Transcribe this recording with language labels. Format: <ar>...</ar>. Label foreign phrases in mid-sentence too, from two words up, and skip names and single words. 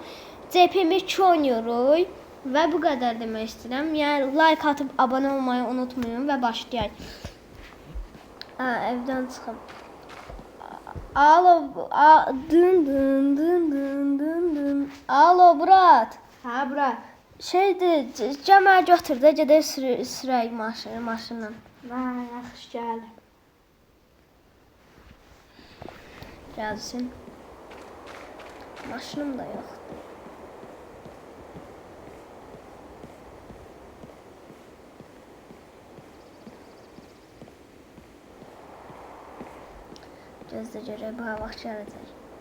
<tr>CPM2 oynuyoruz. Ve bu kadar demek istedim. Yani like atıp abone olmayı unutmayın ve başlayalım. Evden çıkıp. Alo, dın dın dın dın dın dın.</tr> <az>Alo Murat. Ha bura. Şeydi, Cəməl götür də gedək sürək maşınla. Ha, yaxşı gəl. Gəlsin. Maşınım da yoxdur. Gözlə görək bu hava gələcək.</az>